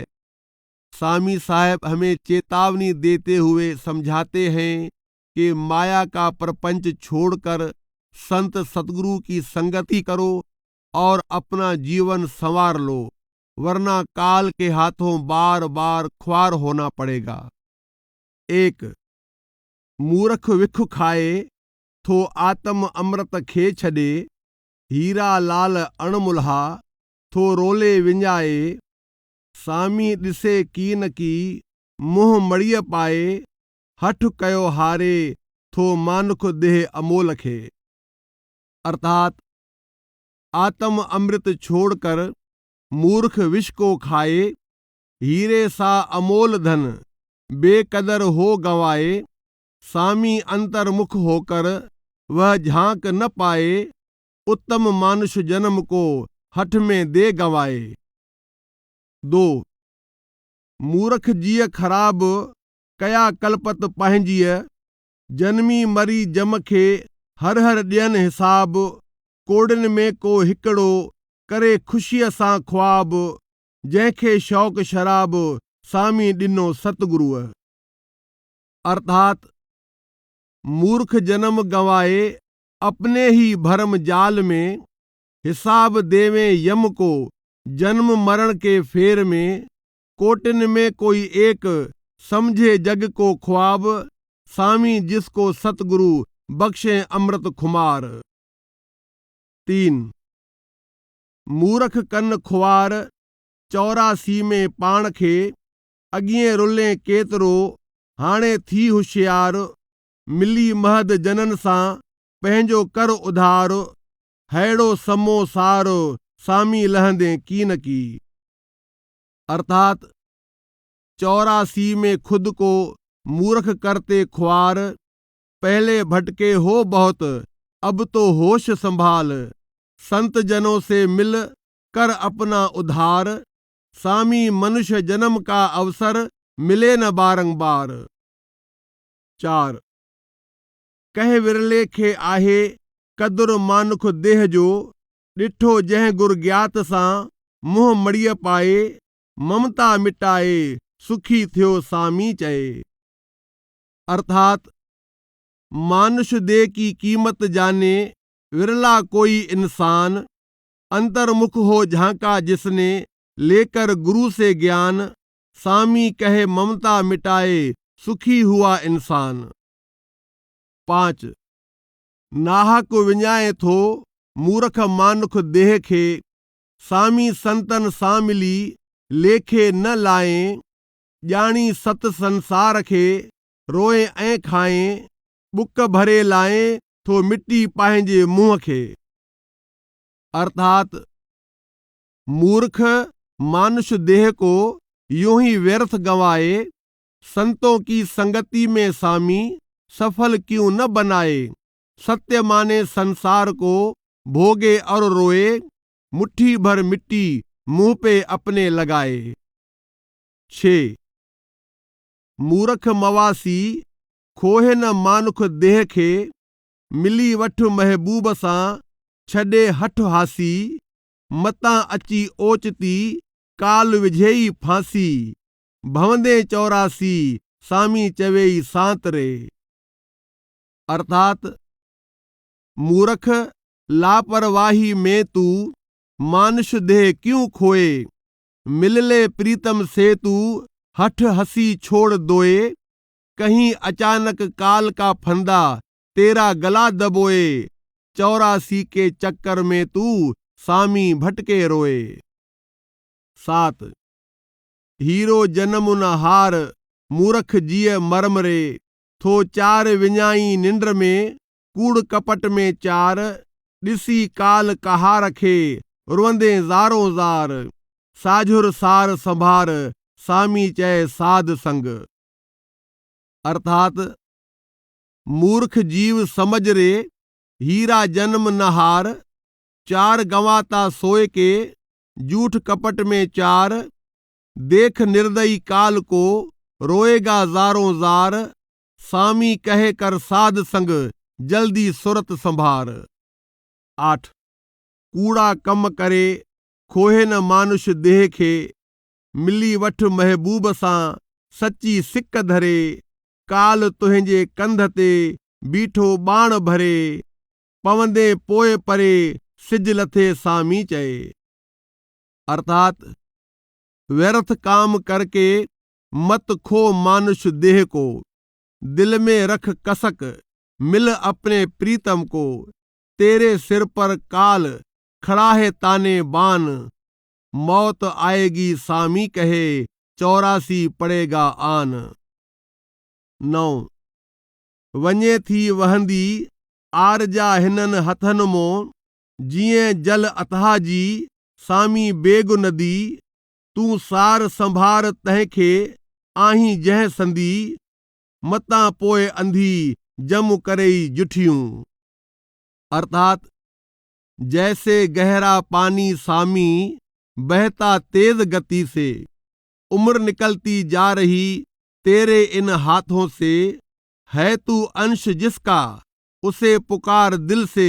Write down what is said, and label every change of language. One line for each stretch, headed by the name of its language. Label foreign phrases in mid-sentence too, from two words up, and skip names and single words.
Hindi: सामी साहब हमें चेतावनी देते हुए समझाते हैं कि माया का प्रपंच छोड़कर संत सतगुरु की संगति करो और अपना जीवन संवार लो, वरना काल के हाथों बार बार ख्वार होना पड़ेगा।
Sindhi: 1 मूर्ख विख खाए, थो आत्म अमृत खे छॾे। हीरा लाल अणमुल्हा, थो रोले विञाए। सामी ॾिसे कीन की, मुंहुं मड़ीअ पाए। हठ कयो हारे, थो मानुख देह अमोल खे।
Hindi: अर्थात आत्म अमृत छोड़कर मूर्ख विष को खाए। हीरे सा अमोल धन बेकदर हो गंवाए। सामी अंतर्मुख होकर वह झांक न पाए। उत्तम मानुष जन्म को हठ में दे गंवाए।
Sindhi: 2 मूर्ख जीअ ख़राब कया कल्पत पंहिंजीअ, जनमी मरी जम खे हर हर ॾियनि हिसाब, कोड़िन में को हिकिड़ो करे ख़ुशीअ सां ख्वाब, जंहिंखे शौक़ शराब सामी ॾिनो सतगुरुअ।
Hindi: अर्थात मूर्ख जन्म गंवाए अपने ही भरम जाल में, हिसाब देवे यम को जन्म मरण के फेर में, कोटिन में कोई एक समझे जग को ख्वाब, सामी जिसको सतगुरु बख्शे अमृत खुमार।
Sindhi: 3 मूर्ख कन खुआर 84 में पाण खे, अॻिए रुले केतिरो हाणे थी होशियार, मिली महद जनन सां पंहिंजो कर उधार, हैड़ो समो सार सामी लहंदे की न की।
Hindi: अर्थात 84 में खुद को मूर्ख करते खुआर, पहले भटके हो बहुत अब तो होश संभाल, संत जनों से मिल कर अपना उद्धार, सामी मनुष्य जन्म का अवसर मिले न बारंबार।
Sindhi: 4 कह विरले खे आहे कदुर मानुख देह जो, ॾिठो जंहिं गुर ज्ञात सां मुंहुं मड़ीअ पाए, ममता मिटाए सुखी थियो सामी चए।
Hindi: अर्थात मानुष देह की कीमत जाने विरला कोई इंसान, अंतर्मुख हो झांका जिसने लेकर गुरु से ज्ञान, सामी कहे ममता मिटाए सुखी हुआ इंसान।
Sindhi: 5 नाहक विञाए थो मूर्ख मानुख देह खे, सामी संतन सां मिली लेखे न लाए, ॼाणी सत संसार खे रोए ऐं खाए, बुक भरे लाए थो मिटी पंहिंजे मुंहं खे।
Hindi: अर्थात मूर्ख मानुष देह को यूं ही व्यर्थ गंवाए, संतों की संगति में सामी सफल क्यों न बनाए, सत्य माने संसार को भोगे और रोए, मुट्ठी भर मिट्टी मुंह पे अपने लगाए।
Sindhi: 6 मूर्ख मवासी खोहे न मानुख देह खे, मिली वठ महबूब सां छॾे हठ हासी, मतां अची ओचती काल विझेई फांसी, भवंदे 84 सामी चवेई सांतरे।
Hindi: अर्थात मूर्ख लापरवाही में तू मानुष देह क्यों खोए, मिलले प्रीतम से तू हठ हसी छोड़ दोए, कहीं अचानक काल का फंदा तेरा गला दबोए, 84 के चक्कर में तू सामी भटके रोए।
Sindhi: 7 हीरो जन्म न हार मूर्ख जीअ मरमरे, थो चार विञाई निंड में कूड़ कपट में चार, ॾिसी काल कहार खे रुअंदे ज़ारो ज़ार, साझुर सार संभार सामी चए साध संग।
Hindi: अर्थात मूर्ख जीव समझ रे हीरा जन्म नहार, चार गंवाता सोए के झूठ कपट में चार, देख निर्दयी काल को रोएगा ज़ारों ज़ार, सामी कहे कर साध संग जल्दी सुरत संभार।
Sindhi: 8 कूड़ा कम करे खोहे न मानुष देह खे, मिली वठ महबूब सां सच्ची सिक धरे, काल तुंहिंजे कंध ते बीठो बाण भरे, पवंदे पोए परे सिज लथे सामी चए।
Hindi: अर्थात व्यर्थ काम करके मत खो मानुष देह को, दिल में रख कसक मिल अपने प्रीतम को, तेरे सिर पर काल खड़ा है ताने बान, मौत आएगी सामी कहे 84 पड़ेगा आन।
Sindhi: 9 वञे थी वहंदी आरजा हिननि हथनि मों, जीअं जल अथाह जी सामी बेगु नदी, तूं सार संभार तंहिंखे आहीं जंहिं संदी, मतां पोइ अंधी जम करई जुठियूं।
Hindi: अर्थात जैसे गहरा पानी सामी बहता तेज गति से। उम्र निकलती जा रही तेरे इन हाथों से, है तू अंश जिसका उसे पुकार दिल से।